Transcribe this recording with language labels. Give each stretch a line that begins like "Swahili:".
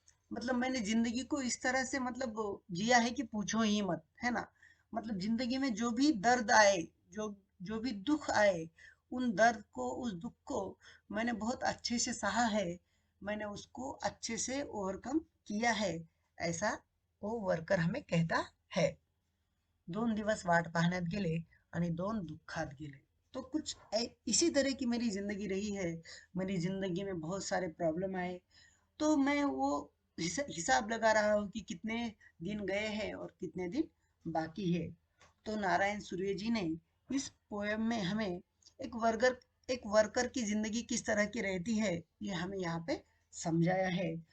Hindi: मतलब मैंने जिंदगी को इस तरह से मतलब जिया है कि पूछो ही मत, है ना। मतलब जिंदगी में जो भी दर्द आए, जो जो भी दुख आए, उन दर्द को, उस दुख को मैंने बहुत अच्छे से सहा है, मैंने उसको अच्छे से ओवरकम किया है, ऐसा वो वर्कर हमें कहता है।
Marathi: 2 दिवस वाट पाहण्यात गेले आणि 2 दुःखात गेले।
Hindi: तो कुछ इसी तरह की मेरी जिंदगी रही है। मेरी जिंदगी में बहुत सारे प्रॉब्लम आए, तो मैं वो हिसाब लगा रहा हूँ कि कितने दिन गए हैं और कितने दिन बाकी है। तो नारायण सूर्य जी ने इस पोयम में हमें एक वर्कर की जिंदगी किस तरह की रहती है, ये हमें यहाँ पे समझाया है।